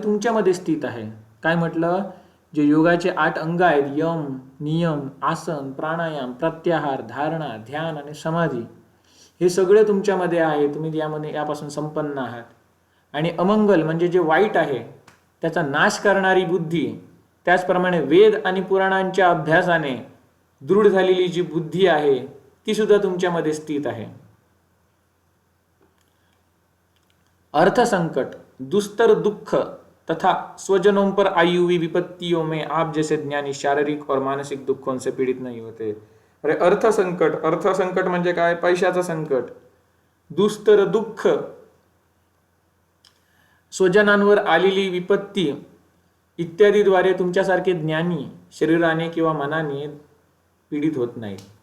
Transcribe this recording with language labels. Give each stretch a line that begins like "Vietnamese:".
Marathi: तुमच्यामध्ये स्थित आहे. काय म्हटलं? जे योगाचे 8 अंग आहेत, यम, नियम, आसन, प्राणायाम, प्रत्याहार, धारणा, ध्यान आणि समाधी, हे सगळे तुमच्यामध्ये आहे. तुम्ही यापासून संपन्न आहात. आणि अमंगल म्हणजे जे वाईट आहे त्याचा नाश करणारी बुद्धी, त्याचप्रमाणे वेद आणि पुराणांच्या अभ्यासाने दृढ झालेली जी बुद्धी आहे ती सुद्धा तुमच्यामध्ये स्थित आहे.
Hindi: अर्थसंकट, दुस्तर दुख तथा स्वजनों पर आई हुई विपत्तियों में आप जैसे ज्ञानी शारीरिक और मानसिक दुखों से पीडित नहीं होते.
Marathi: अरे अर्थसंकट, अर्थसंकट म्हणजे काय? पैशाचं संकट. दुस्तर दुःख, स्वजनांवर आलेली विपत्ती इत्यादीद्वारे तुमच्यासारखे ज्ञानी शरीराने किंवा मनाने पीडित होत नाही.